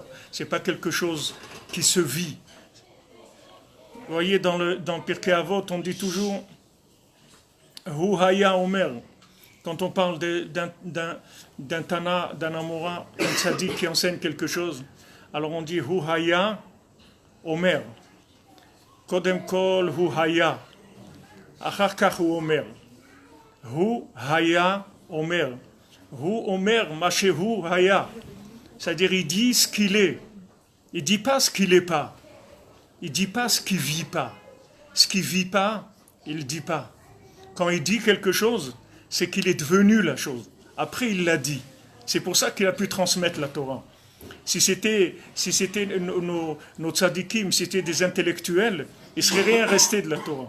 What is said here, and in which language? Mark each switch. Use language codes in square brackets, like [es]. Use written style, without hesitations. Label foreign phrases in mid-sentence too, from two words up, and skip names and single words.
[fr] C'est pas quelque chose qui se vit. Vous voyez, dans Pirkei Avot, on dit toujours [he] הוא היה אומר. [fr] Quand on parle d'un Tana, d'un Amora, d'un Tzaddik qui enseigne quelque chose, alors on dit [he] הוא היה אומר. קודם כל הוא היה. אחר כך הוא אומר. הוא היה אומר. הוא אומר מה שהוא היה. [fr] C'est-à-dire, il dit ce qu'il est. Il ne dit pas ce qu'il n'est pas. Il ne dit pas ce qu'il ne vit pas. Ce qu'il ne vit pas, il ne dit pas. Quand il dit quelque chose, c'est qu'il est devenu la chose. Après, il l'a dit. C'est pour ça qu'il a pu transmettre la Torah. Si c'était nos tzadikim, si c'était des intellectuels, il ne serait rien resté de la Torah.